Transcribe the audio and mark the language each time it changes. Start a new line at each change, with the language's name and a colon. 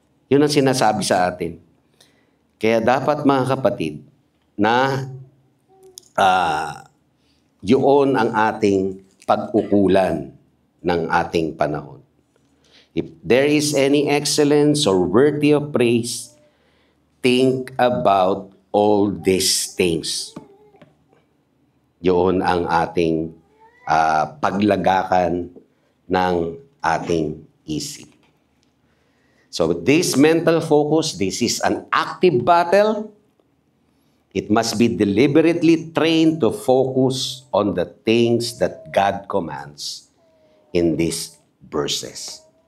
Filipino: Yun ang sinasabi sa atin. Kaya dapat mga kapatid na yun ang ating pag-ukulan ng ating panahon.
English: If there is any excellence or worthy of praise, think about all these things.
Filipino: Yun ang ating paglagakan ng ating isip.
English: So this mental focus, this is an active battle. It must be deliberately trained to focus on the things that God commands in these verses.